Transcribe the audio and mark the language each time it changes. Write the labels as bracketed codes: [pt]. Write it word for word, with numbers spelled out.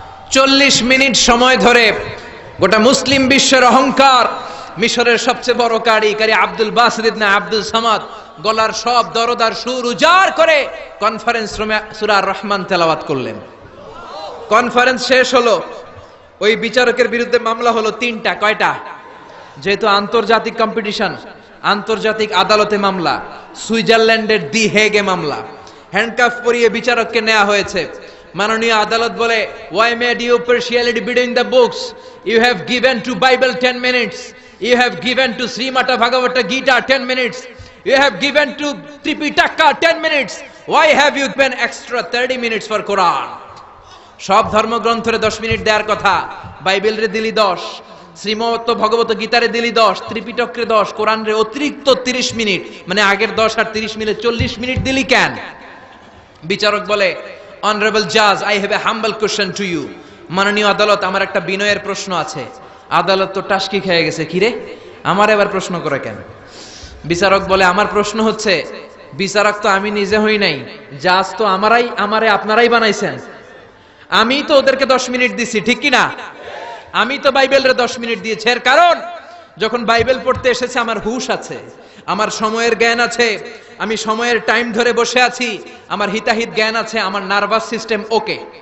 [bn] চল্লিশ মিনিট সময় ধরে গোটা মুসলিম বিশ্বের অহংকার মিশরের সবচেয়ে বড় কারি কারি আব্দুল বাসিদ ইবনে আব্দুস সামাদ গলার সব দরদার সুর উজাড় করে কনফারেন্স রুমে সূরা রহমান তেলাওয়াত করলেন। কনফারেন্স শেষ হলো। ওই বিচারকের বিরুদ্ধে মামলা হলো তিনটা। কয়টা? যেহেতু আন্তর্জাতিক কম্পিটিশন, আন্তর্জাতিক আদালতে মামলা, সুইজারল্যান্ডের দি হেগে মামলা। হ্যান্ডকাফ পরিয়ে বিচারককে নেওয়া হয়েছে। মাননীয় আদালত বলে, [en] why made you partiality between the books? You have given to Bible ten minutes, you have given to Srimata Bhagavata Gita ten minutes, you have given to Tripitaka ten minutes, why have you given extra thirty minutes for Quran? [bn] সব ধর্মগ্রন্থরে দশ minute দেওয়ার কথা, Bible রে দিলি দশ, শ্রীমত ভগবত গীতারে দিলি দশ, ত্রিপিটকরে দশ, কোরআন রে অতিরিক্ত তিরিশ মিনিট, মানে আগের দশ আর তিরিশ মিলে চল্লিশ মিনিট দিলি কেন? বিচারক বলে, [en] Honorable Judge, I have a humble question to you. [bn] মাননীয় আদালত, আমার একটা বিনয়ের প্রশ্ন আছে। আদালত তো টাস্কি খেয়ে গেছে, কিরে আমার এবার প্রশ্ন করে কেন? বিচারক বলে, আমার প্রশ্ন হচ্ছে, বিচারক তো আমি নিজে হই নাই, জাজ তো আমারাই, আমারে আপনারাই বানাইছেন। আমি তো ওদেরকে দশ মিনিট দিছি, ঠিক কি না? আমি তো বাইবেলরে দশ মিনিট দিয়েছি, এর কারণ যখন বাইবেল পড়তে এসেছে আমার হুশ আছে, আমার সময়ের জ্ঞান আছে, আমি সময়ের টাইম ধরে বসে আছি, আমার হিতাহিত জ্ঞান আছে, আমার নার্ভাস সিস্টেম ওকে।